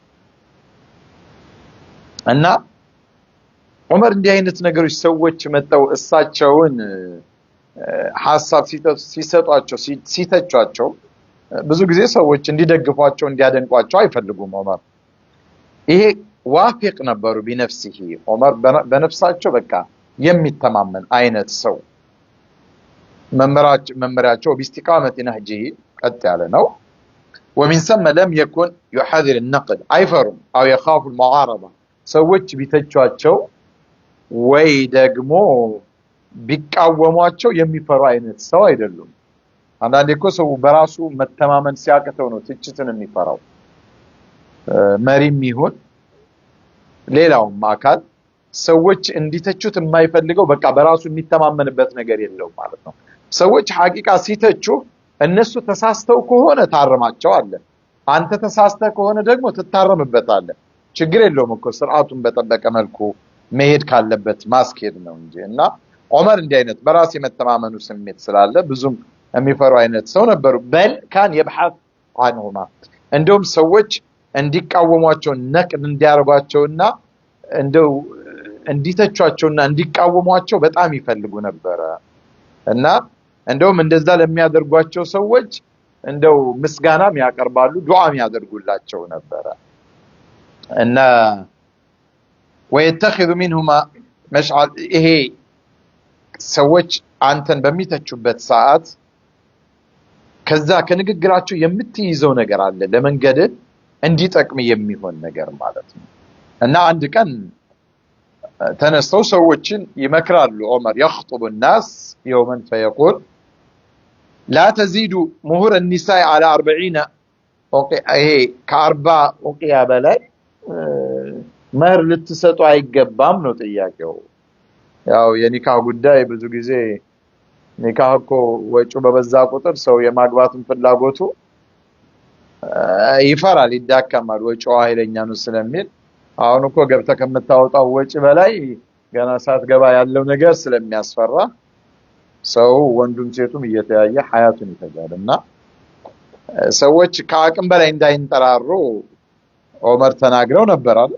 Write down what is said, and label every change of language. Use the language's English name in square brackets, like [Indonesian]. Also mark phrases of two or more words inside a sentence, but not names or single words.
[Amharic] እና ዑመር እንዲህ አይነት ነገሮች ሰዎች መተው እሳቸውን ሐሳብ ሲሰጧቸው ሲተቿቸው ብዙ ጊዜ ሰዎች እንዲደግፏቸው እንዲያደንቋቸው አይፈልጉም። ዑመር ይሄ ዋፊቅ ነበሩ ቢነፍሲሂ ዑመር በነፍሳቸው በቃ የሚተማመን አይነት ሰው መመሪያቸው [Arabic] باستقامة نهج [Amharic] ቀጥ ያለ ነው። [Arabic] ومن ثم لم يكن يحذر النقد [Amharic] አይፈሩም [Arabic] او يخاف المعارضه [Amharic] ሰዎች ቢተቿቸው ወይ ደግሞ ቢቃወሟቸው የሚፈሩ አይነት ሰው አይደሉም። አንዳንዴ እኮ ሰው በራሱ መተማመን ሲያቅተው ነው ትችትን የሚፈራው። መሪም ይሁን ሌላውም አካል ሰዎች እንዲተቹት የማይፈልገው በቃ በራሱ የሚተማመንበት ነገር የለውም ማለት ነው። ሰዎች ሐቂቃ ሲተቹ እነሱ ተሳስተው ከሆነ ታረማቸዋለህ፣ አንተ ተሳስተህ ከሆነ ደግሞ ትታረምበታለህ። ችግር የለውም እኮ ስርዓቱን በጠበቀ መልኩ መሄድ ካለበት ማስኬድ ነው እንጂ። እና ዑመር እንዲህ አይነት በራስ የመተማመኑ ስሜት ስላለ ብዙም የሚፈሩ አይነት ሰው ነበሩ። [Arabic] بل كان يبحث عنهما [Amharic] እንደውም ሰዎች እንዲቃወሟቸው ነቅድ እንዲያርጓቸውና እንደው እንዲተቿቸውና እንዲቃወሟቸው በጣም ይፈልጉ ነበረ። እና እንደውም እንደዛ ለሚያደርጓቸው ሰዎች እንደው ምስጋናም ያቀርባሉ፣ ዱዓም ያደርጉላቸው ነበረ። እና [Arabic] ويتخذ منهما مشعل [Amharic] ይሄ ሰዎች አንተን በሚተቹበት ሰዓት ከዛ ከንግግራቸው የምትይዘው ነገር አለ ለመንገድ እንዲጠቅም የሚሆን ነገር ማለት ነው። እና አንድ ቀን ተነስተው ሰዎችን ይመክራሉ። ዑመር [Arabic] يخطب الناس يوما فيقول لا تزيد مهر النساء على 40 [Amharic] ይሄ ከ40 ወቂያ በላይ መህር ልትሰጡ አይገባም ነው ጥያቄው። ያው የኒካህ ጉዳይ ብዙ ጊዜ ኒካህ እኮ ወጪው በበዛ ቁጥር ሰው የማግባቱን ፍላጎቱ ይፈራል፣ ይዳከማል። ወጪው ኃይለኛ ነው ስለሚል አሁን እኮ ገብተህ ከምታወጣው ወጪ በላይ ገና ሳትገባ ያለው ነገር ስለሚያስፈራ ሰው ወንዱም ሴቱም እየተያየ ሐያቱን ይፈጃልና ሰዎች ከአቅም በላይ እንዳይንጠራሩ ዑመር ተናግረው ነበር አይደል?